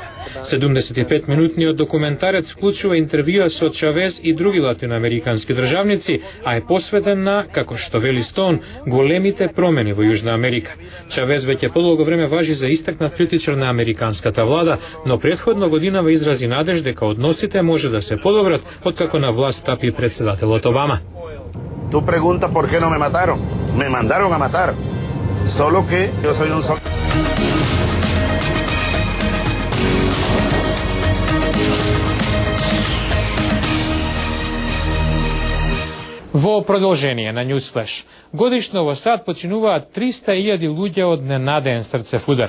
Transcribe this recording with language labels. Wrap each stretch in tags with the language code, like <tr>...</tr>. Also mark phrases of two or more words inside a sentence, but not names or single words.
<mk>75-минутниот документарец вклучува интервјуа со Чавез и други латиноамерикански државници, а е посветен на, како што вели Стоун, големите промени во Јужна Америка. Чавез веќе подолго време важи за истакнат критичар на американската влада, но претходно годинава изрази надеж дека односите може да се подобрат откако на власт стапи председателот Обама.</mk> <es>Tú preguntas por qué no me mataron. Me mandaron a matar. Solo que yo soy un</es> <mk>Во продолжение на Newsflash, годишно во САД починуваат 300.000 луѓе од ненадеен срцев удар.</mk>